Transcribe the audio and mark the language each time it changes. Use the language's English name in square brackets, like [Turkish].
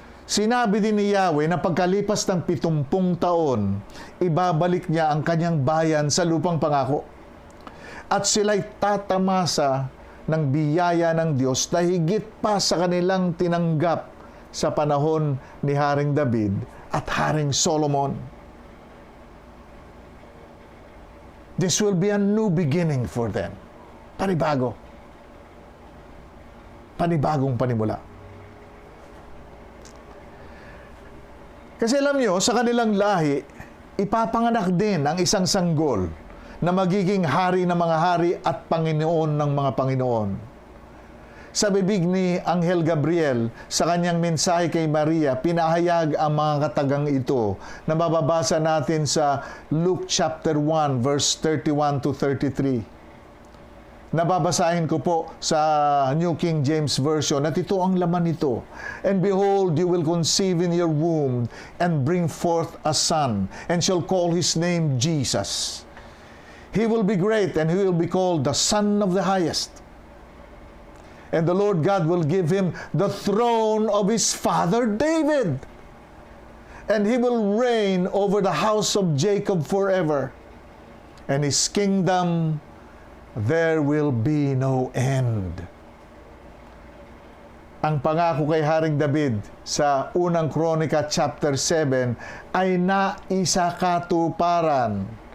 [Filipino] Sinabi din ni Yahweh na pagkalipas ng 70 taon, ibabalik niya ang kanyang bayan sa lupang pangako. At sila'y tatamasa ng biyaya ng Diyos na higit pa sa kanilang tinanggap sa panahon ni Haring David at Haring Solomon. [English] This will be a new beginning for them. [Filipino] Panibago. Panibagong panimula. Kasi alam nyo, sa kanilang lahi, ipapanganak din ang isang sanggol na magiging hari ng mga hari at Panginoon ng mga Panginoon. Sa bibig ni Anghel Gabriel, sa kanyang mensahe kay Maria, pinahayag ang mga katagang ito na mababasa natin sa Luke chapter 1, verse 31 to 33. Nababasahin ko po sa New King James Version at ito ang laman nito. [English] And behold, you will conceive in your womb and bring forth a son, and shall call his name Jesus. He will be great, and he will be called the Son of the Highest. And the Lord God will give him the throne of his father David. And he will reign over the house of Jacob forever. And his kingdom there will be no end. [Filipino] Ang pangako kay Haring David sa unang Kronika chapter 7 ay naisakatuparan